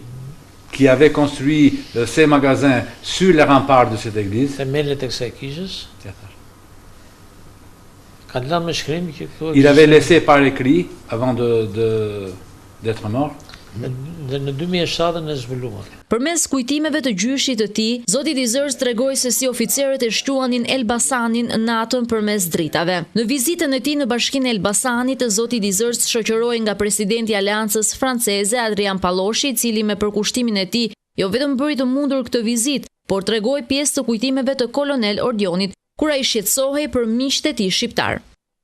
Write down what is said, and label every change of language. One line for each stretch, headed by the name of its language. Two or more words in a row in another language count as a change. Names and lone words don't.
French: qui avait construit ses magasins sur les remparts de cette église.
Albanian: themelet e kësaj kishës, ka lënë me shkrim që këtu
French: Il avait laissé par écrit, avant d'être mort,
Albanian: dhe në 2007 e zbuluan. Përmes kujtimeve të gjyshit të tij, zoti Dizerts tregoi se si oficerët e shtuanin Elbasanin natën përmes dritave. Në vizitën e tij në Bashkinë e Elbasanit, zoti Dizerts shoqëroi nga presidenti i Aleancës Franceze Adrian Palloshi, i cili me përkushtimin e tij jo vetëm bëri të mundur këtë vizitë, por tregoi pjesë të kujtimeve të kolonel Ordionit, kur ai shqetësohej për miqtë e tij shqiptar.